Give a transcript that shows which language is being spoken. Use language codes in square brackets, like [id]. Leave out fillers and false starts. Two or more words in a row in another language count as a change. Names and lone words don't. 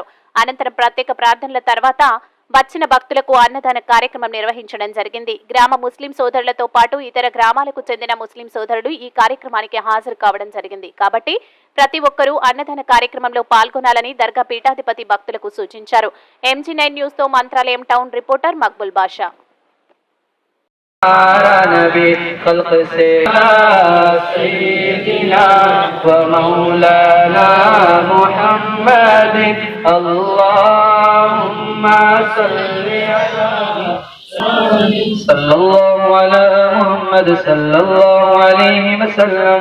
[te] అనంతరం ప్రత్యేక ప్రార్థనల తర్వాత వచ్చిన భక్తులకు అన్నదాన కార్యక్రమం నిర్వహించడం జరిగింది. గ్రామ ముస్లిం సోదరులతో పాటు ఇతర గ్రామాలకు చెందిన ముస్లిం సోదరులు ఈ కార్యక్రమానికి హాజరు కావడం జరిగింది. కాబట్టి ప్రతి ఒక్కరూ అన్నదాన కార్యక్రమంలో పాల్గొనాలని దర్గా పీఠాధిపతి భక్తులకు సూచించారు. MG9 న్యూస్ తో మంత్రాలయం టౌన్ రిపోర్టర్ మక్బుల్ బాషా. [ar] نبي خلق سيدنا ومولانا محمد اللهم صل صلى الله على محمد صلى الله عليه وسلم.